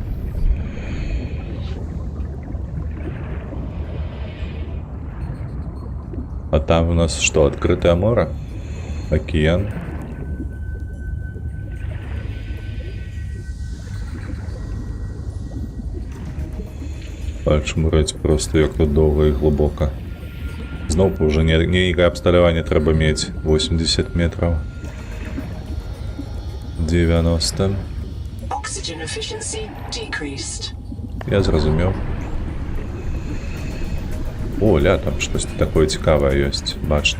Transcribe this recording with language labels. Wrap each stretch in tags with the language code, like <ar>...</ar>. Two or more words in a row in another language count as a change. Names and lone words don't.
<ru>А там у нас что, открытое море?</ru> <be>Океан? Чмураць просто як тут доўга і глыбока. Зноў уже нейкае абсталяванне трэба мець. 80 метраў. 90. Я зразумеў. О, ля, там штосьці такое цікавае ёсць, бачна.</be>